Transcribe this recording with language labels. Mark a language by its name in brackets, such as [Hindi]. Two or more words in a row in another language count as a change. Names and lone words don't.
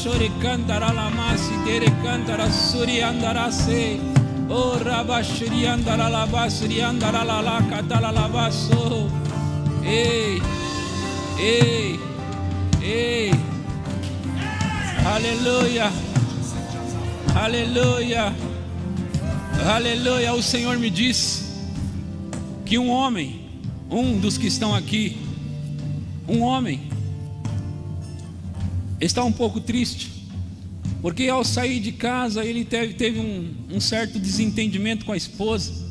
[Portuguese] shore cantara la masi dere cantara suri andara se. Oh rabashri andara la basri andara la katala la baso. Ei, ei, ei. Aleluia. Aleluia. Aleluia. O Senhor me disse que um homem, um dos que estão aqui, um homem está um pouco triste, porque ao sair de casa ele teve um certo desentendimento com a esposa.